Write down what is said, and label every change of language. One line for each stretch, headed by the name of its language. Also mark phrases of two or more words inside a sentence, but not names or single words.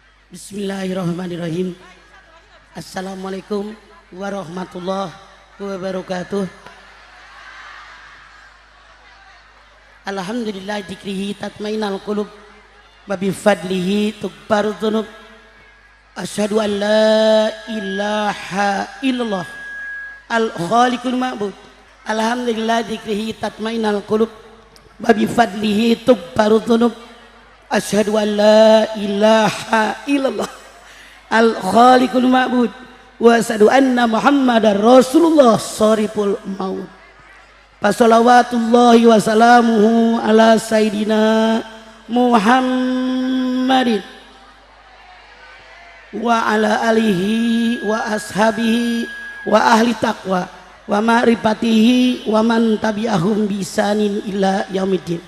Arabic: بسم الله الرحمن الرحيم. السلام عليكم ورحمة الله وبركاته. الحمد لله ذكره تطمئن القلوب وبفضله تغفر الذنوب. أشهد أن لا إله إلا الله الخالق المعبود. الحمد لله ذكره تطمئن القلوب وبفضله تغفر الذنوب. أشهد أن لا إله إلا الله الخالق المعبود وأشهد أن محمدا رسول الله شريف الموت. فصلوات الله وسلامه على سيدنا محمد وعلى آله وأصحابه وأهل التقوى ومعرفته ومن تبعهم بإحسان إلى يوم الدين.